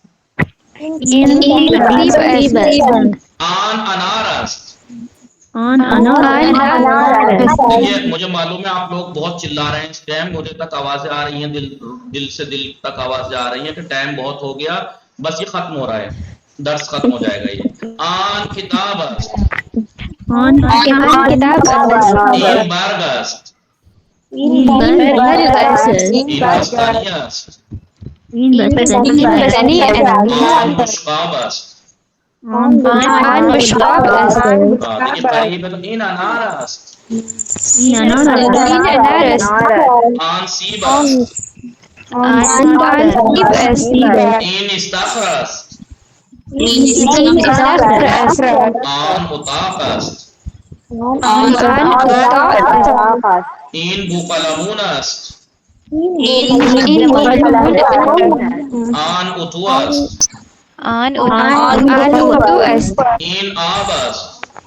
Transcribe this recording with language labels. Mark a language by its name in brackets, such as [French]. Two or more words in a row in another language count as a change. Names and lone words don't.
[Persian] آن انارس، [Urdu] یہ مجھے معلوم ہے آپ لوگ بہت چلا رہے ہیں اس ٹائم، مجھے تک آوازیں آ رہی ہیں، دل سے دل تک آوازیں آ رہی ہیں کہ ٹائم بہت ہو گیا، بس یہ ختم ہو رہا ہے، درس ختم ہو جائے گا۔ [Persian] یہ آن کتاب است، این برگ است، این بستنی است، آن بشقاب است۔ [Urdu] دیکھیے قریب ہے تو [Persian] این انار است، آن سیب است، این استخر است، آن اتاق است، این بوقلمون است، آن اتو است، این آب است،